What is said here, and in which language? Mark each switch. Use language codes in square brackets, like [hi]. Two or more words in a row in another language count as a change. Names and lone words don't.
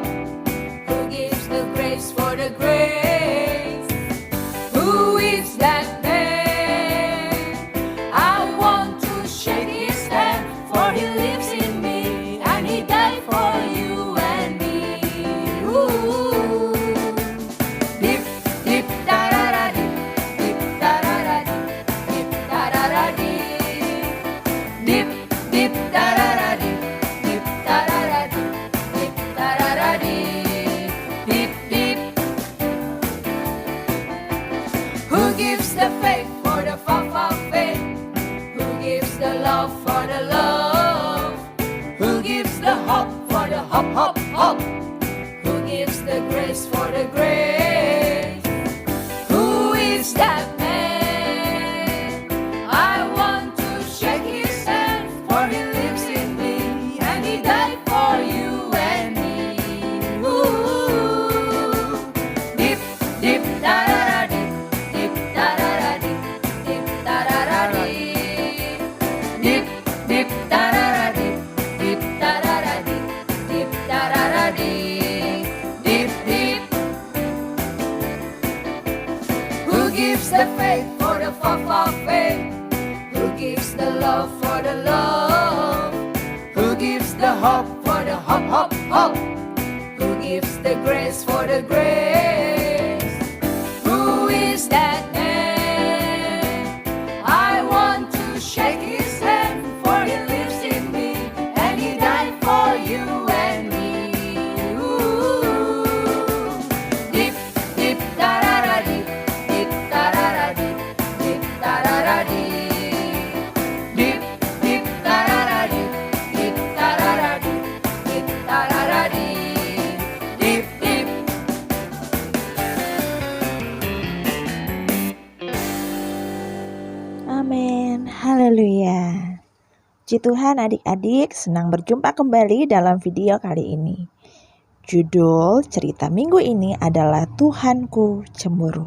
[en] Who gives the grace for the grace? Who is that man? I want to shake his hand, for he lives in me, and he died for you and me. Ooh. Dip, dip, da da da dip, dip, da da da dip, dip, da da da dip. Dip, dip, da da da dip, dip, da da da dip, dip, da da da dip. Dip, dip. Who gives the faith for the faith? Who gives the love for the love? Who gives the hope for the hope? Who gives the grace for the grace? Who is that man? I want to shake his hand, for he lives in me, and he died for you and me. Ooh. Dip, dip, da da da dip, dip, da da da dip, dip, da da da dip. Dip, dip, da da da dip, dip, da da da dip, dip, da da da dip. Dip, dip. Who gives the faith for the faith? Who gives the love for the love? Who gives the hope for the hope? Who gives the grace for the grace? Who is that man? I want to shake his hand, for he lives in me, and he died for you and me. Ooh. Dip, dip, da da da dip, dip, da da da dip, dip, da da da dip. Dip, dip, da da da dip, dip, da da da dip, dip, da da da dip. Dip, dip. [id] Amin, haleluya. Puji Tuhan adik-adik, senang berjumpa kembali dalam video kali ini. Judul cerita minggu ini adalah Tuhanku Cemburu.